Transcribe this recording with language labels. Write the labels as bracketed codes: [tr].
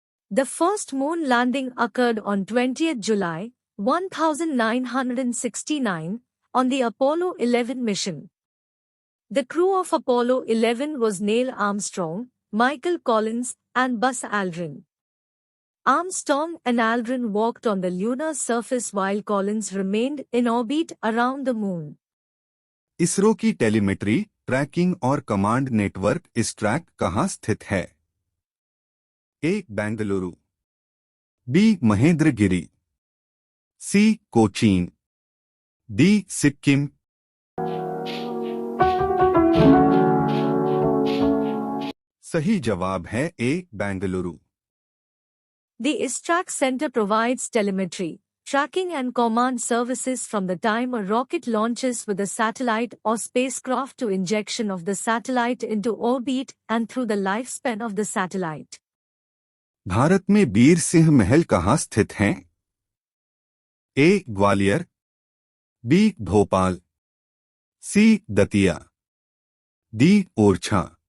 [en] The first moon landing occurred on 20 July 1969 on the Apollo 11 mission. The crew of Apollo 11 was Neil Armstrong, Michael Collins, and Buzz Aldrin. Armstrong and Aldrin walked on the lunar surface while Collins remained in orbit around the Moon. [hi] ISRO की telemetry, trekking और command network ISTRAC कहाँ स्थित है? ए. Bengaluru, B. Mahendragiri, सी. Cochin, D. Sikkim. सही जवाब है ए. Bengaluru. [en] The ISTRAC Center provides telemetry, tracking and command services from the time a rocket launches with a satellite or spacecraft to injection of the satellite into orbit and through the lifespan of the satellite. [hi] Bharat में बीर सिंह महल कहाँ स्थित हैं? ए. Gwalior, B. Bhopal, सी. Datia, D. Orchha.